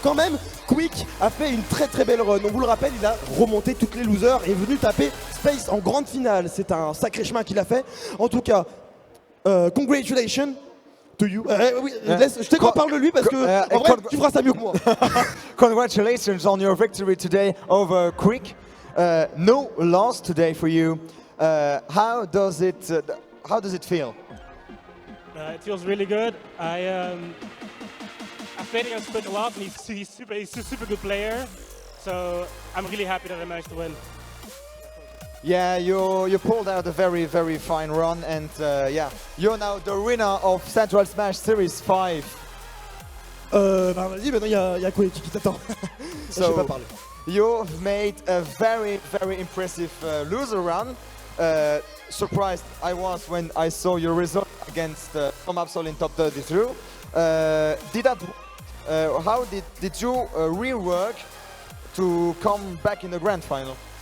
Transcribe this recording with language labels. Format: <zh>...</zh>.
<fr>Quand même, Quick a fait une très très belle run. On vous le rappelle, il a remonté toutes les losers et est venu taper Space en grande finale. C'est un sacré chemin qu'il a fait. En tout cas,</fr> <en>congratulations to you.</en> <fr>Oui, je te parle de lui parce que en vrai, tu feras ça mieux que moi.</fr> <en>Congratulations on your victory today over Quick. No loss today for you. How does it feel? It feels really good. I've played against Quinn a lot, and he's a super good player. So I'm really happy that I managed to win. Yeah, you pulled out a very fine run, and yeah, you're now the winner of Central Smash Series 5.</en> <fr>Bah vas-y, maintenant il y a Quick qui t'attend. Je sais pas parler.</fr> <en>You've made a very impressive loser run. Surprised I was when I saw your result against Tom Absol in top 33. How did you rework to come back in the grand final?</en>